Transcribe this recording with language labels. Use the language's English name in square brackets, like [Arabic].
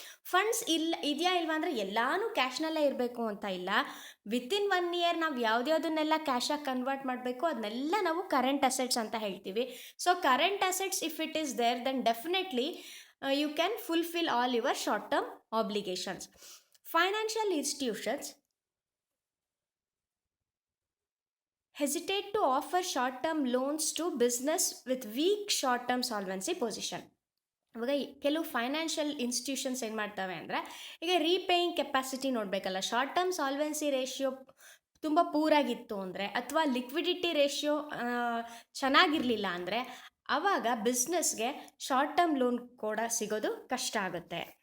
[Kannada] Funds ಇದೆಯಾ ಇಲ್ವಾ ಅಂದರೆ ಎಲ್ಲಾನು ಕ್ಯಾಶ್ನಲ್ಲೇ ಇರಬೇಕು ಅಂತ ಇಲ್ಲ. [English] within 1 year [Kannada] ನಾವು ಯಾವುದ್ಯಾವುದನ್ನೆಲ್ಲ ಕ್ಯಾಶಾಗಿ ಕನ್ವರ್ಟ್ ಮಾಡಬೇಕು ಅದನ್ನೆಲ್ಲ ನಾವು ಕರೆಂಟ್ ಅಸೆಟ್ಸ್ ಅಂತ ಹೇಳ್ತೀವಿ. [English] So current assets if it is there then definitely you can fulfil all your short term obligations. Financial institutions hesitate to offer short-term loans to business with weak short-term solvency position. [Kannada] ಇವಾಗ ಕೆಲವು financial institutions ಏನು ಮಾಡ್ತವೆ ಅಂದರೆ, ಈಗ repaying capacity ನೋಡಬೇಕಲ್ಲ, short term solvency ratio ತುಂಬ ಪೂರಾಗಿತ್ತು ಅಂದರೆ ಅಥವಾ ಲಿಕ್ವಿಡಿಟಿ ರೇಷಿಯೋ ಚೆನ್ನಾಗಿರಲಿಲ್ಲ ಅಂದರೆ ಆವಾಗ ಬಿಸ್ನೆಸ್ಗೆ ಶಾರ್ಟ್ ಟರ್ಮ್ ಲೋನ್ ಕೂಡ ಸಿಗೋದು ಕಷ್ಟ ಆಗುತ್ತೆ.